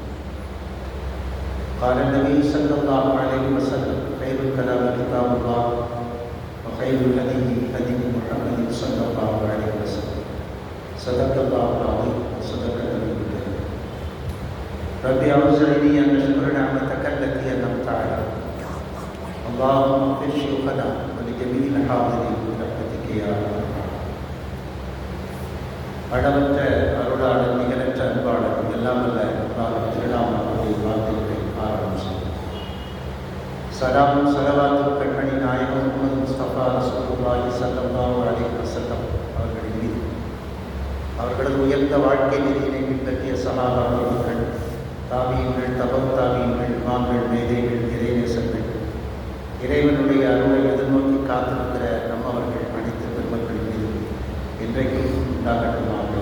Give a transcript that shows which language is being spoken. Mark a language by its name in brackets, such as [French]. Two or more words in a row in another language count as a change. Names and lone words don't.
[Arabic] قال النبي صلى الله عليه وسلم: خير الكلام كتاب الله وخير الهدي هدي محمد صلى الله عليه وسلم. صدق الله العظيم وصدق النبي الكريم. ربي أوزعني أن أشكر نعمتك التي أنعمت علي. اللهم اغفر شيوخنا ولجميع الحاضرين برحمتك يا أرحم الراحمين. [Tamil] அளவற்ற அருளாளர் நிகரற்ற அன்பாளர் எல்லாம் அல்ல திருநாமத்தை வார்த்தைகளை ஆரம்பம் செய்யும். சலாமும் சலவாத்தும் கண்மணி நாயகம் முகமது முஸ்தபா [Arabic] رسول الله صلى الله عليه وسلم [Tamil] அவர்களின் மீது, அவர்களது உயர்ந்த வாழ்க்கை நெறியினை பின்பற்றிய சஹாபாக்கள், தாபியீன்கள், தபம் தாபியீன்கள், இமாம்கள், மேதைகள், இறைநேசர்கள், இறைவனுடைய அருளை எதிர்நோக்கி காத்திருக்கிற நம்மவர்கள் அனைத்து பெருமக்களின் மீது இன்றைக்கும் உண்டாகட்டுமாக.